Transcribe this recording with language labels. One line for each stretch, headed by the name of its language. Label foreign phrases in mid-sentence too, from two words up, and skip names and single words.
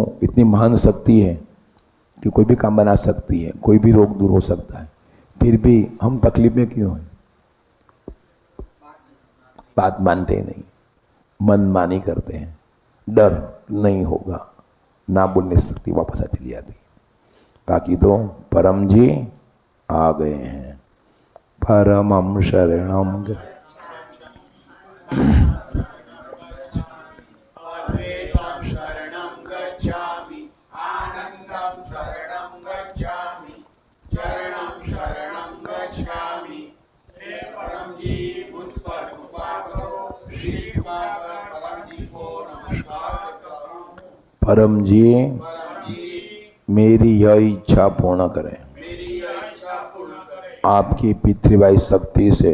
Hindi: इतनी महान शक्ति है कि कोई भी काम बना सकती है, कोई भी रोग दूर हो सकता है, फिर भी हम तकलीफ में क्यों हैं? बात मानते नहीं, मनमानी करते हैं, डर नहीं होगा, ना बोलने से शक्ति वापस आती चली जाती। बाकी तो परम जी आ गए हैं।
Pali: परमं शरणं अद्वैतं शरणं गच्छामि, आनन्दं शरणं गच्छामि, चरणं शरणं गच्छामि।
Hindi: हे परम जी, मुझ पर कृपा करो, श्री कृपा कर परम जी को नमस्कार करता हूँ। परम जी परम जी, मेरी यह इच्छा पूर्ण करें। मेरी यह इच्छा पूर्ण करें। आपकी पितृवाई शक्ति से